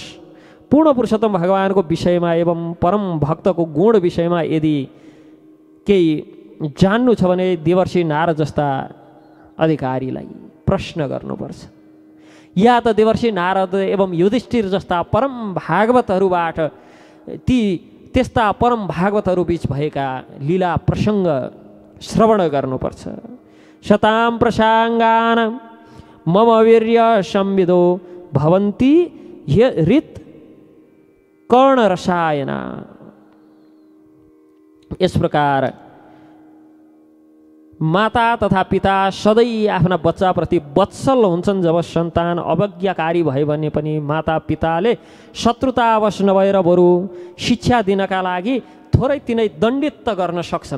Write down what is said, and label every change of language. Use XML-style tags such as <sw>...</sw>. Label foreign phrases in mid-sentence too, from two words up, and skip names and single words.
<ne>पूर्ण पुरुषोत्तम भगवानको विषयमा एवं परम भक्तको गुण विषयमा यदि केही जान्नु छ भने देवर्षि नारद जस्ता अधिकारीलाई प्रश्न गर्नुपर्छ। या त देवर्षि नारद एवं युधिष्ठिर जस्ता परम भागवतहरूबाट त्यस्ता परम भागवतहरू बीच भएका लीला प्रसङ्ग श्रवण गर्नुपर्छ।</ne> <sa>शतां प्रसङ्गान मम वीर्य संविदो भवन्ति हृत कर्ण रसायन।</sa> <ne>यस प्रकार माता तथा पिता सधैँ आफ्ना बच्चाप्रति वत्सल हुन्छन्। जब सन्तान अवज्ञाकारी भयो भने पनि माता पिताले शत्रुतावश नभएर बरु शिक्षा दिनका लागि थोरै तिनै दण्डित त गर्न सक्छन्।</ne>